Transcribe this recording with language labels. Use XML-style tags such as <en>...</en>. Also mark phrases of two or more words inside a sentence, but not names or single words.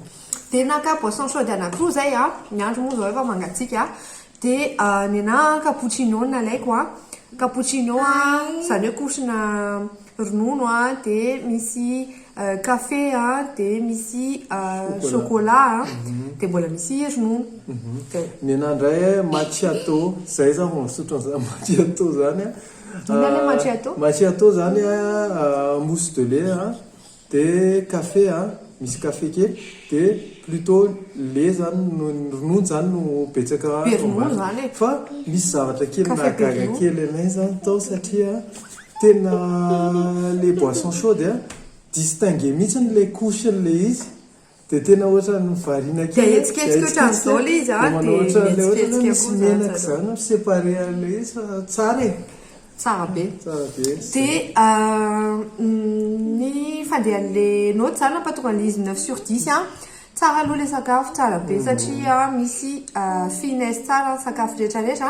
<mg>Dia naka</mg> <fr>boisson chaude</fr> <mg>anankiroa zay a ny andro moa zao efa mangatsiaka dia ny ana cappuccino nalaiko a cappuccino a zany hoe kosina ronono a dia misy café a dia misy chocolat a dia mbola misy ronono. Ny ana indray macchiato zay za vao misotro an'izany macchiato zany a. Inona le macchiato? Macchiato zany a</mg> <fr>mousse de lait</fr> <mg>a dia café a misy café kely dia</mg> <fr>plutôt lait</fr> <mg>zany no ronono zany no betsaka ronono zany fa misy zavatra kely nahagaga kely anay zany tao satria tena le</mg> <fr>boisson chaude</fr> <mg>a distingue mihitsy le couche le izy dia tena ohatra ny variana kely hetsiketsika ohatran'izao le izy a dia misy menaka zany séparé le izy fa tsara e. Tsara be. Dia ny fandehan'le note zany ampatonga an'le izy 9/10 a tsara aloha le sakafo tsara be satria misy finesse tsara ny sakafo rehetrarehetra.</mg>